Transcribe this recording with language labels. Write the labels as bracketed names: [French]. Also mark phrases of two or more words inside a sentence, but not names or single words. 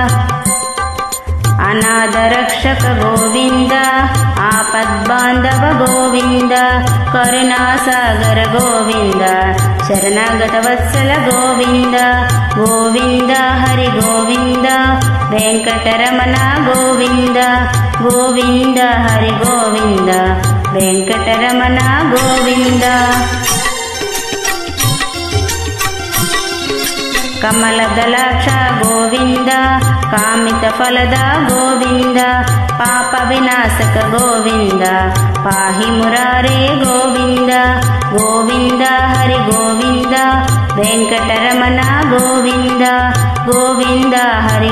[Telugu] అనాథ రక్షక గోవింద, ఆపద్బాంధవ గోవింద, కరుణాసాగర గోవింద, శరణాగత వత్సల గోవింద గోవింద, హరి గోవింద, వెంకటరమణ గోవింద గోవింద, హరి గోవింద, వెంకటరమణ గోవింద. [Kannada] ಕಮಲದಲಾಕ್ಷ ಗೋವಿಂದ ಕಾಮಿತ ಫಲದ ಗೋವಿಂದ ಪಾಪ ವಿನಾಶಕ ಗೋವಿಂದ ಪಾಹಿ ಮುರಾರೇ ಗೋವಿಂದ ಗೋವಿಂದ ಹರಿ ಗೋವಿಂದ ವೆಂಕಟರಮಣ ಗೋವಿಂದ ಗೋವಿಂದ ಹರಿ